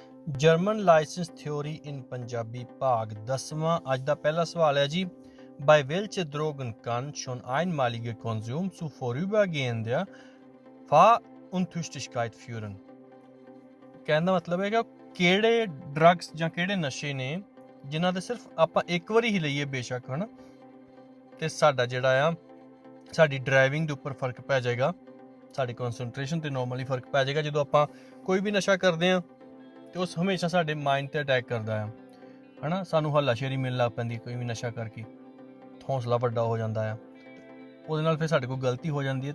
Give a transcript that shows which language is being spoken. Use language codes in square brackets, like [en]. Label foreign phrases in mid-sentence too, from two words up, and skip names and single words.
[en] German license theory in Punjabi [pa] ਭਾਗ 10ਵਾਂ। ਅੱਜ ਦਾ ਪਹਿਲਾ ਸਵਾਲ ਹੈ ਜੀ, [de] bei welcher Drogen kann schon einmalige Konsum zu vorübergehender Fahruntüchtigkeit führen? [pa] ਕਹਿਣ ਦਾ ਮਤਲਬ ਹੈ ਕਿ ਕਿਹੜੇ ਡਰੱਗਸ ਜਾਂ ਕਿਹੜੇ ਨਸ਼ੇ ਨੇ ਜਿਨ੍ਹਾਂ ਦੇ ਸਿਰਫ ਆਪਾਂ ਇੱਕ ਵਾਰੀ ਹੀ ਲਈਏ ਬੇਸ਼ੱਕ ਹਨਾ, ਤੇ ਸਾਡਾ ਜਿਹੜਾ ਆ ਸਾਡੀ ਡਰਾਈਵਿੰਗ ਦੇ ਉੱਪਰ ਫਰਕ ਪੈ ਜਾਏਗਾ, ਸਾਡੀ ਕਨਸੈਂਟਰੇਸ਼ਨ ਤੇ ਨਾਰਮਲੀ ਫਰਕ ਪੈ ਜਾਏਗਾ। ਜਦੋਂ ਆਪਾਂ ਕੋਈ ਵੀ ਨਸ਼ਾ ਕਰਦੇ ਹਾਂ ਤੇ ਉਸ ਹਮੇਸ਼ਾ ਸਾਡੇ ਮਾਈਂਡ ਤੇ ਅਟੈਕ ਕਰਦਾ ਆ ਹਨਾ, ਸਾਨੂੰ ਹੱਲਾਸ਼ੇਰੀ ਮਿਲਣ ਲੱਗ ਪੈਂਦੀ ਕੋਈ ਵੀ ਨਸ਼ਾ ਕਰਕੇ, ਹੌਸਲਾ ਵੱਡਾ ਹੋ ਜਾਂਦਾ ਆ, ਉਹਦੇ ਨਾਲ ਫਿਰ ਸਾਡੇ ਕੋਲ ਗਲਤੀ ਹੋ ਜਾਂਦੀ ਹੈ।